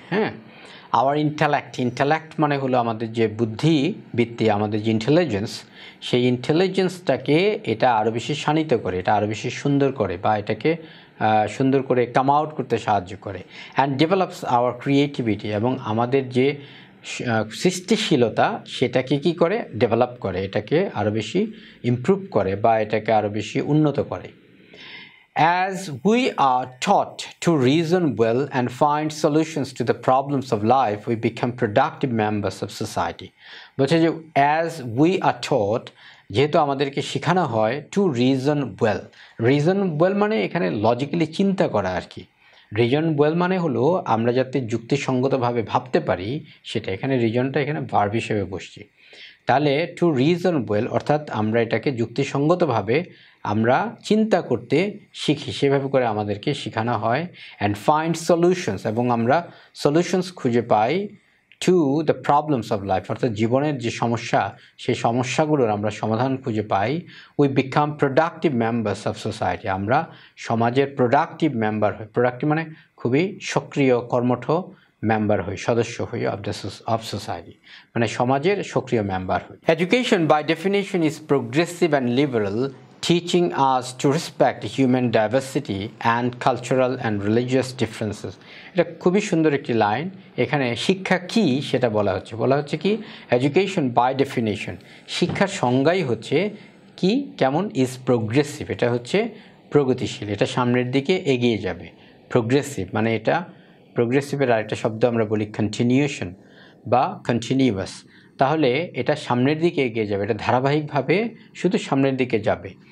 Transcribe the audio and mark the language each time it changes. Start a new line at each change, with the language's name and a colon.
Bangla: হ্যাঁ, hour intellect মানে হলো আমাদের যে বুদ্ধিবৃত্তি, আমাদের যে ইন্টেলিজেন্স, সেই ইন্টেলিজেন্সটাকে এটা আরও বেশি শানিত করে, এটা আরও বেশি সুন্দর করে, বা এটাকে সুন্দর করে কাম আউট করতে সাহায্য করে।
English: and develops our creativity,
Bangla: এবং আমাদের যে সৃষ্টিশীলতা সেটাকে কি করে, ডেভেলপ করে, এটাকে আরও বেশি ইমপ্রুভ করে বা এটাকে আরও বেশি উন্নত করে।
English: As we are taught to reason well and find solutions to the problems of life, we become productive members of society.
Bangla: বলছে যে
English: as we are taught,
Bangla: যেহেতু আমাদেরকে শেখানো হয়
English: to reason well
Bangla: মানে এখানে লজিক্যালি চিন্তা করা আর কি। রিজন ওয়েল মানে হলো আমরা যাতে যুক্তিসঙ্গতভাবে ভাবতে পারি, সেটা এখানে রিজনটা এখানে ভার্ব হিসেবে বসছে। তাহলে টু রিজন ওয়েল অর্থাৎ আমরা এটাকে যুক্তিসঙ্গতভাবে আমরা চিন্তা করতে শিখি, সেভাবে করে আমাদেরকে শেখানো হয়।
English: and find solutions,
Bangla: এবং আমরা সলিউশনস খুঁজে পাই
English: to the problems of life,
Bangla: অর্থাৎ জীবনের যে সমস্যা, সেই সমস্যাগুলোর আমরা সমাধান খুঁজে পাই।
English: we become productive members of society,
Bangla: আমরা সমাজের প্রোডাক্টিভ মেম্বার হই। প্রোডাক্টিভ মানে খুবই সক্রিয় কর্মঠ মেম্বার হই, সদস্য হই অফ সোসাইটি, মানে সমাজের সক্রিয় মেম্বার হই।
English: Education by definition is progressive and liberal, teaching us to respect human diversity and cultural and religious differences.
Bangla: এটা খুবই সুন্দর একটি লাইন। এখানে শিক্ষা কি সেটা বলা হচ্ছে কি এডুকেশন বাই ডেফিনেশন, শিক্ষার সংজ্ঞাই হচ্ছে কি কেমন ইজ প্রোগ্রেসিভ, এটা হচ্ছে প্রগতিশীল, এটা সামনের দিকে এগিয়ে যাবে। প্রোগ্রেসিভ মানে এটা প্রোগ্রেসিভের আরেকটা শব্দ আমরা বলি কন্টিনিউশন বা কন্টিনিউয়াস, তাহলে এটা সামনের দিকে এগিয়ে যাবে, এটা ধারাবাহিকভাবে শুধু সামনের দিকে যাবে।